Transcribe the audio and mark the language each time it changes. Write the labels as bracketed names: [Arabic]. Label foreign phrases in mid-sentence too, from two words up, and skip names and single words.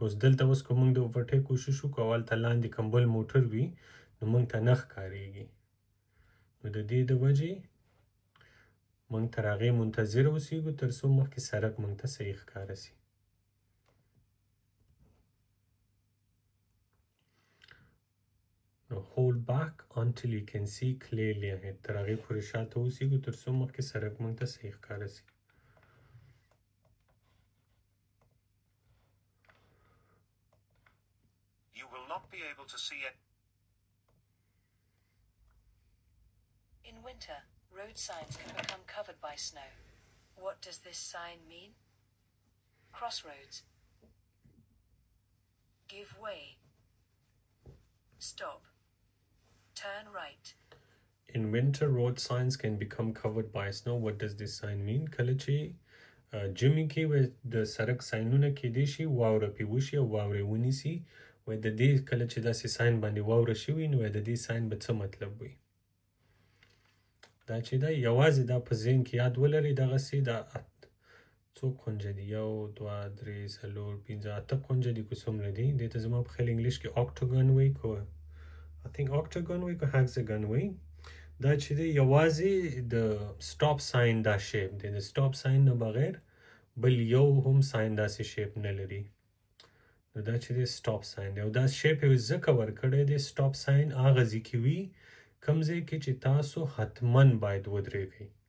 [Pashto] اوس دلته اوس که موږ د اوورټیک کوشش وکړو او هلته لاندې کوم بل موټر وي نو موږ ته نه ښکارېږي. نو د دې د وجې موږ تر هغې منتظر اوسېږو تر څو مخکې سړک موږ ته صحیح ښکاره سي. نو [English] hold back until you can see clearly ahead. [Pashto] تر هغې پورې شاته اوسېږو تر څو مخکې سړک موږ ته صحیح ښکاره سي. [English] You will not be able to see it. In winter, road signs can become covered by snow. What does this sign mean? Crossroads. Give way. Stop. Turn right. In winter, road signs can become covered by snow. What does this sign mean? [Pashto] کله چې جمی کې وای د سړک ساينونه کېدای شي واوره پې وشي او واورې ونیسي وای د دې کله چې داسې ساين باندې واوره شوي نو وای د دې ساين به څه مطلب وي دا چې دا یوازې دا په ذهن کې یاد ولرئ دغسې دا څو کونجه دي 1 2 3 4 5 8 کونجه دي که څومره دي دې ته زما په خیال انګلیش کې octagon وایي که [English] I think octagon [Pashto] وایي که hexagon وایي دا چې دی یوازې د [English] stop sign [Pashto] دا شیپ دی د [English] stop sign [Pashto] نه بغیر بل یو هم ساين داسې شیپ نه لري نو دا چې دی [English] stop sign [Pashto] دی او دا شیپ یې ځکه ورکړی دی [English] stop sign [Pashto] هغه ځای کې وي کوم ځای کې چې تاسو حتما باید ودرېږئ